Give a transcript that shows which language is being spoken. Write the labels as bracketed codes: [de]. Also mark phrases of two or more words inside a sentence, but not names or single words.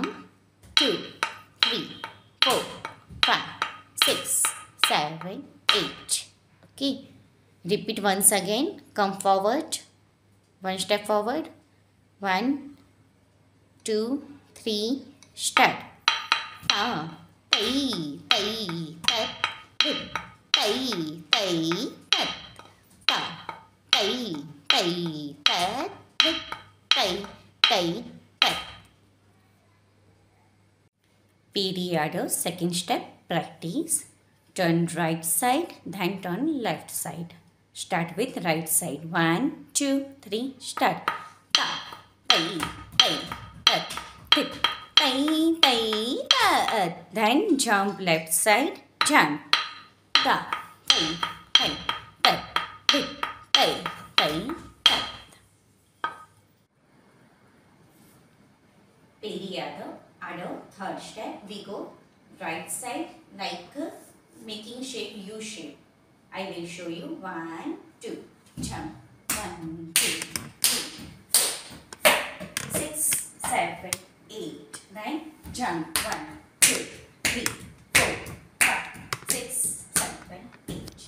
[en] 2, 3, 4, 5, 6, 7, 8. Okay. Repeat once again. Come forward. One step forward. 1, 2, 3. Start. Ta, tai, tai, tat, dit, tai, tai, tat. Ta, tai, tai, tat, dit, tai, tai, tat. Peri Adavu. Second step. Practice. Turn right side, then turn left side. Start with right side. 1, 2, 3. Start. Ta, tai, tai, tat, dit, tai, tai, tat. Then jump left side. Jump. Ta, tai, tai, tat, dit, tai, tai, tat. Peri Adavu. Third step. We go right side like making shape U shape. I will show you. 1, 2. Jump. 1, 2, 3, 4, 6, 7, 8. Then jump. 1, 2, 3, 4, 5, 6, 7, 8.